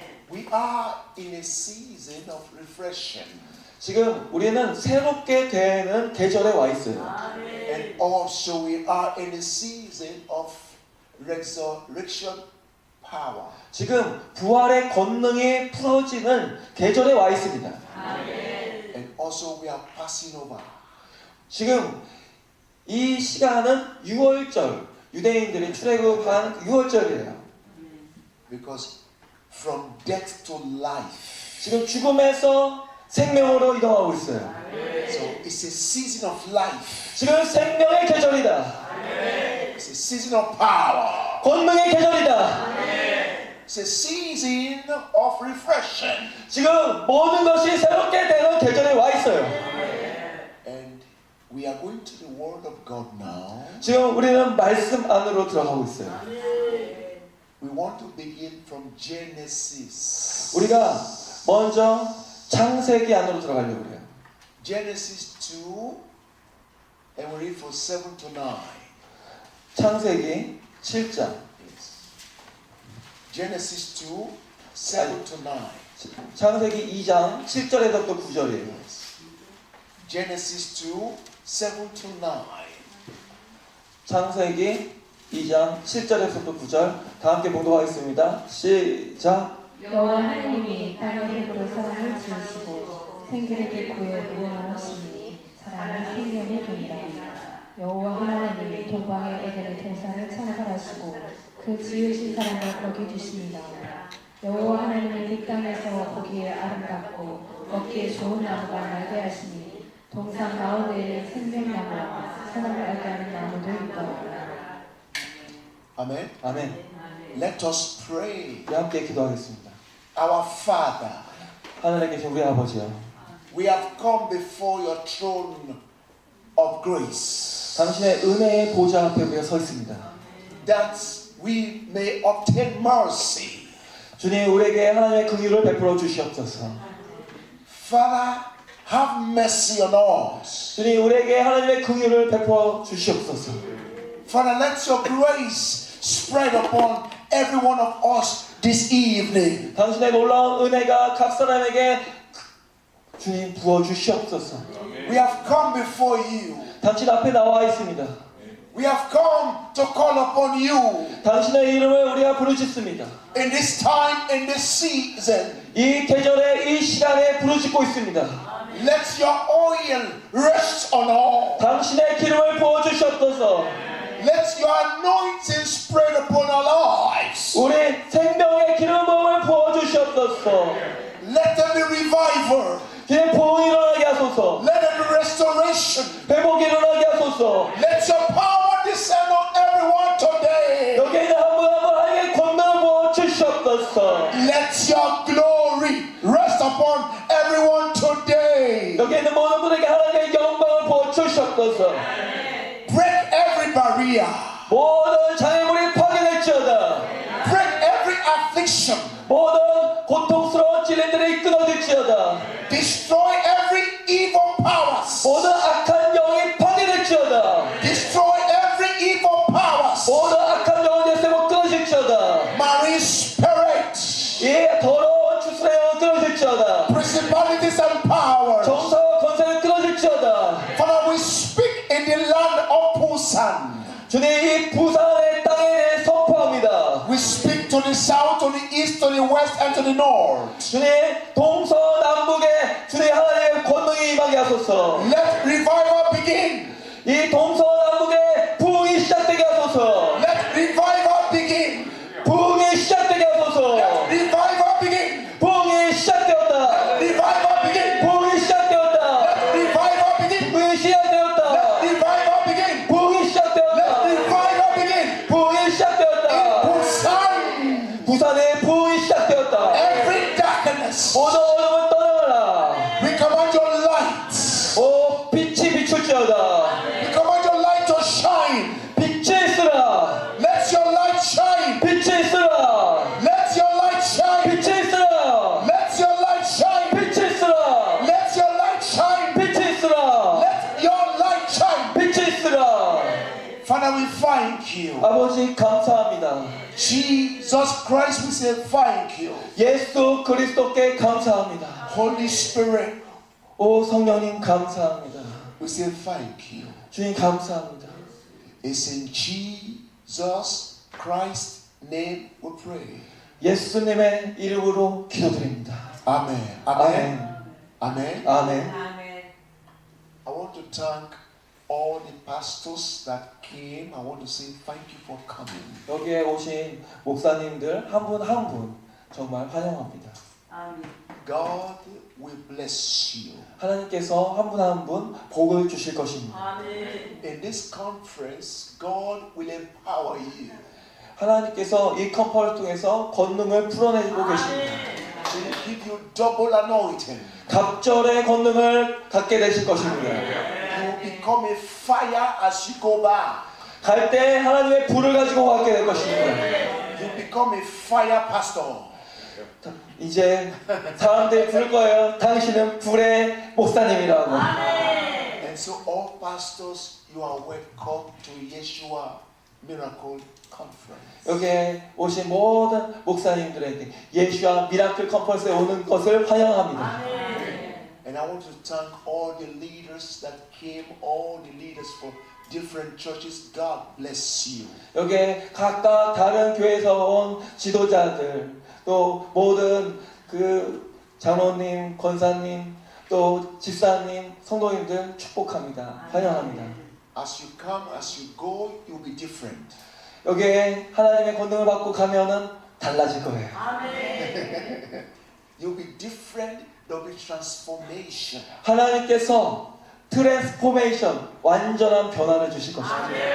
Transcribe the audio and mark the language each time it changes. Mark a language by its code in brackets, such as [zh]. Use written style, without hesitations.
[en] We are in a season of refreshing. [ko] 지금 우리는 새롭게 되는 계절에 와 있어요. [en] And also we are in a season of resurrection power. [ko] 지금 부활의 권능이 풀어지는 계절에 와 있습니다. [en] And also we are passing over. [ko] 지금 이 시간은 6월절, 유대인들이 출애굽한 6월절이에요. [en] Because from death to life. [ko] 지금 죽음에서 생명으로 이동하고 있어요. [en] So it's a season of life. [ko] 지금 생명의 계절이다. [en] It's a season of power. [ko] 권능의 계절이다. [en] It's a season of refreshing. [ko] 지금 모든 것이 새롭게 되는 계절에 와 있어요. [en] And we are going to the Word of God now. [ko] 지금 우리는 말씀 안으로 들어가고 있어요. [en] We want to begin from Genesis. [ko] 우리가 먼저 창세기 안으로 들어가려고 해요. [en] Genesis 2, and we read from 7 to 9. [ko] 창세기 7장. [en] Genesis 2, 7 to 9. [ko] 창세기 2장 7절에서 또 9절이에요. [en] Genesis 2, 7 to 9. [ko] 창세기 2장 7절에서 또 9절 다 함께 봉독하겠습니다. 시작. 여호와 하나님이 땅의 힘으로 사람을 지으시고 생기를 구해 무한하시니 사람이 생명이 된다. 여호와 하나님이 동방의 에덴의 동산을 창설하시고 그 지으신 사람을 거기 두십니다. 여호와 하나님이 그 땅에서 보기에 아름답고 먹기에 좋은 나무가 날게 하시니 동산 가운데에 생명나무와 사람을 알게 하는 나무도 있더라. [en] Amen. [ko] 아멘. [en] Let us pray. [ko] 우리 함께 기도하겠습니다. [en] Our Father, [ko] 하늘에 계신 우리 아버지요. [en] we have come before your throne of grace, [ko] 당신의 은혜의 보좌 앞에 우리가 서 있습니다. [en] that we may obtain mercy. [ko] 주님, 우리에게 하나님의 긍휼을 베풀어 주시옵소서. [en] Father, have mercy on us. [ko] 주님, 우리에게 하나님의 긍휼을 베풀어 주시옵소서. [en] Father, let your grace spread upon every one of us this evening. [ko] 당신의 놀라운 은혜가 각 사람에게 주님 부어 주시옵소서. [en] We have come before you. [ko] 당신 앞에 나와 있습니다. [en] We have come to call upon you [ko] 당신의 이름을 우리가 부르짖습니다. [en] in this time, in this season. [ko] 이 계절에 이 시간에 부르짖고 있습니다. [en] Let your oil rest on all. [ko] 당신의 기름을 부어 주시옵소서. [en] Let your anointing spread upon our lives. [ko] 우리 생명의 기름 부음을 부어 주시옵소서. [en] Let there be revival. [ko] 주님, 부흥이 일어나게 하소서. [en] Let there be restoration. [ko] 회복이 일어나게 하소서. [en] Let your power descend on everyone today. [ko] 여기 있는 한 분 한 분 하나님의 권능을 부어 주시옵소서. [en] Let your glory rest upon everyone today. [ko] 여기 있는 모든 분에게 하나님의 영광을 부어 주시옵소서. [en] Break every barrier. [ko] 모든 장애물이 파괴될지어다. [en] Break every affliction. [ko] 모든 고통스러운 찔림들이 끊어질지어다. [en] Destroy every evil powers. [ko] 모든 악한 영이 파괴될지어다. [en] Destroy every evil powers. [ko] 모든 악한 영은 예수로 끊어질지어다. [en] Marine spirit. [ko] 이 더러운 추수의 영은 끊어질지어다. [en] Principalities and powers. [ko] 정사와 권세는 끊어질지어다. [en] Father, we speak in the land of Busan. [ko] 주님, 이 부산의 땅에 선포합니다. [en] We speak to the south, to the east, to the west, and to the north. [ko] 주님, 동서남북에 주님 하나님의 권능이 임하게 하소서. [en] Let revival begin. [ko] 이 동서남북에 부흥이 시작되게 하소서. [en] Let revival begin. [ko] 부흥이 시작되게 하소서. [en] Revival begin. [ko] 부흥이 시작되었다. [en] Revival begin. [ko] 부흥이 시작되었다. [en] Revival begin. [ko] 부흥이 시작되었다. [en] Revival begin. [ko] 부흥이 시작되었다. [en] Revival begin. [ko] 부흥이 시작되었다. [en] Busan. [ko] 부산에 부흥이 시작되었다. [en] Every darkness. [ko] 모든 어둠을 떠나라. [en] We command your light. [ko] 오, 빛이 비출지어다. [en] We command your light to shine. [ko] 빛이 있으라. [en] Let your light shine. [ko] 빛이 있으라. [en] Let your light shine. [ko] 빛이 있으라. [en] Let your light shine. [ko] 빛이 있으라. [en] Let your light shine. [ko] 빛이 있으라. [en] Let your light shine. [ko] 빛이 있으라. [en] Father, we thank you. [ko] 아버지, 감사합니다. [en] Jesus Christ, we say thank you. [ko] 예수 그리스도께 감사합니다. [en] Holy Spirit, [ko] 오 성령님, 감사합니다. [en] we say thank you. [ko] 주님, 감사합니다. [en] It's in Jesus Christ's name we pray. [ko] 예수님의 이름으로 기도드립니다. [en] Amen. [ko] 아멘. [en] Amen. [ko] 아멘. [en] I want to thank all the pastors that came. I want to say thank you for coming. [ko] 여기에 오신 목사님들 한 분 한 분 정말 환영합니다. [en] God will bless you. [ko] 하나님께서 한 분 한 분 복을 주실 것입니다. [en] In this conference, God will empower you. [ko] 하나님께서 이 컨퍼런스 통해서 권능을 풀어내고 계십니다. [en] He will give you double anointing. [ko] 갑절의 권능을 갖게 되실 것입니다. [en] You will become a fire as you go back. [ko] 갈 때 하나님의 불을 가지고 가게 될 것입니다. [en] You become a fire pastor. [ko] 이제 사람들이 부를 거예요. 당신은 불의 목사님이라고. [en] And so all pastors, you are welcome to Yeshua Miracle Conference. [ko] 여기에 오신 모든 목사님들에게 예수와 미라클 컨퍼런스에 오는 것을 환영합니다. [en] And I want to thank all the leaders that came, all the leaders for different churches. God bless you. [ko] 여기에 각각 다른 교회에서 온 지도자들, 또 모든 그 장로님, 권사님, 또 집사님, 성도님들 축복합니다. 환영합니다. [en] As you come, as you go, you'll be different. [ko] 여기에 하나님의 권능을 받고 가면은 달라질 거예요. [en] You'll be different. There'll be transformation. [ko] 하나님께서 트랜스포메이션, 완전한 변화를 주실 것입니다.